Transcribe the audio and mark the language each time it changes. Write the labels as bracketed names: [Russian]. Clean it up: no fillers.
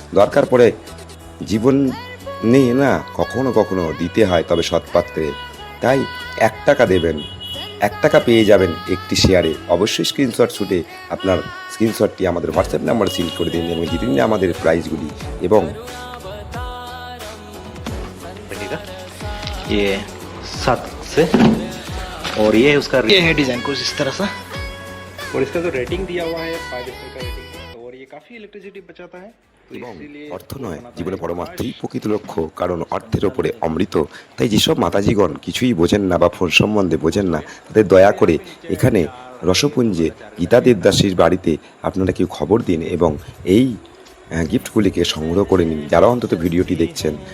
[Bangla] দরকার পড়ে জীবন নেই না, কখনো কখনো দিতে হয়, তবে সৎপাত্রে। তাই 1 টাকা দেবেন, 1 টাকা পেয়ে যাবেন একটি শেয়ারে। অবশ্যই স্ক্রিনশট শুটে আপনার স্ক্রিনশটটি আমাদের হোয়াটসঅ্যাপ নাম্বারে সেন্ড করে দিন এবং জিতে নিন আমাদের প্রাইজগুলি। এবং [Hindi] ये 7 से और ये उसका ये है डिजाइन कुछ इस तरह सा, और इसका जो रेटिंग दिया हुआ है 5 स्टार का रेटिंग, और ये काफी इलेक्ट्रिसिटी बचाता है। [Bangla] এবং অর্থ নয় জীবনে পরমার্থই প্রকৃত লক্ষ্য, কারণ অর্থের ওপরে অমৃত। তাই যেসব মাতাজিগণ কিছুই বোঝেন না বা ফোন সম্বন্ধে বোঝেন না, তাদের দয়া করে এখানে রসপুঞ্জে গীতা দেবদাসীর বাড়িতে আপনারা কেউ খবর দিন এবং এই গিফটগুলিকে সংগ্রহ করে নিন, যারা অন্তত ভিডিওটি দেখছেন।